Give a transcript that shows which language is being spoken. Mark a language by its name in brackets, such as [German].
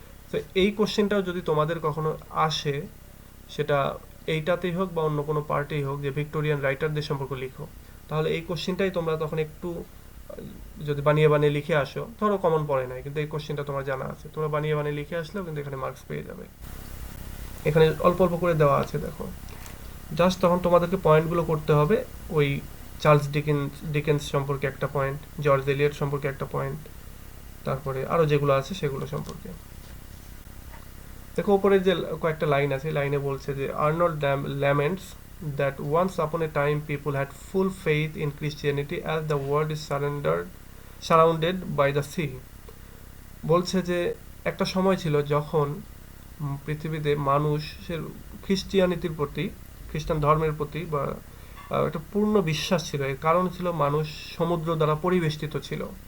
[Bangla] তো এই কোশ্চেনটাও যদি তোমাদের কখনো আসে, সেটা এইটাতেই হোক বা অন্য কোনো পার্টেই হোক, যে ভিক্টোরিয়ান রাইটারদের সম্পর্কে লিখো, তাহলে এই কোশ্চেনটাই তোমরা তখন একটু যদি বানিয়ে বানিয়ে লিখে আসো, ধরো কমন পড়ে নাই কিন্তু এই কোশ্চেনটা তোমার জানা আছে, তোমরা বানিয়ে বানিয়ে লিখে আসলেও কিন্তু এখানে মার্কস পেয়ে যাবে। এখানে অল্প অল্প করে দেওয়া আছে দেখো, জাস্ট তখন তোমাদেরকে পয়েন্টগুলো করতে হবে। ওই চার্লস ডিকেন্স সম্পর্কে একটা পয়েন্ট, জর্জ এলিয়ট সম্পর্কে একটা পয়েন্ট, তারপরে আরও যেগুলো আছে সেগুলো সম্পর্কে। দেখো উপরে যে কয়েকটা লাইন আছে, লাইনে বলছে যে [English] Arnold laments that once upon a time people had full faith in Christianity as the world is surrounded by the sea. [Bangla] বলছে যে একটা সময় ছিল যখন পৃথিবীতে মানুষের খ্রিস্টিয়ানিটির প্রতি, খ্রিস্টান ধর্মের প্রতি বা একটা পূর্ণ বিশ্বাস ছিল। এর কারণ ছিল মানুষ সমুদ্র দ্বারা পরিবেষ্টিত ছিল।